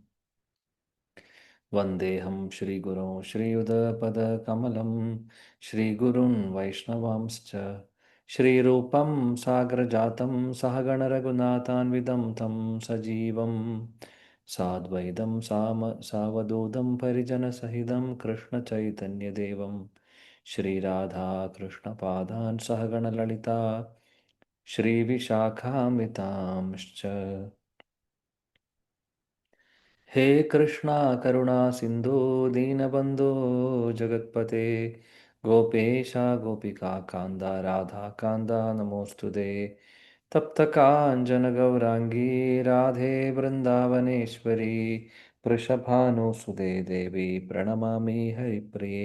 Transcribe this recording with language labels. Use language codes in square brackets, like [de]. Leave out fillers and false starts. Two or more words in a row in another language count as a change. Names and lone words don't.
[sa] വന്ദേഹം ശ്രീഗുരോ ശ്രീയുതപദകമലം ശ്രീഗുരുन् വൈഷ്ണവാംശ്ച ശ്രീരൂപം സാഗ്രജാതം സഹഗണരഘുനാഥാന്വിതം तं സജീവം സാദ്വൈതം സാവധൂതം പരിജനസഹിതം കൃഷ്ണചൈതന്യദേവം ശ്രീരാധാകൃഷ്ണപാദാൻ സഹഗണലളിതാ ശ്രീവിശാഖാമിതാംശ്ച. हे कृष्णा करुणा सिंधु दीनबंधो जगत्पते गोपेशा गोपिका कांदा राधा कांदा नमोस्तुते. तप्त कांचन गौरांगी राधे वृंदावनेश्वरी वृषभानुसुते देवी प्रणमामि हरिप्रिये.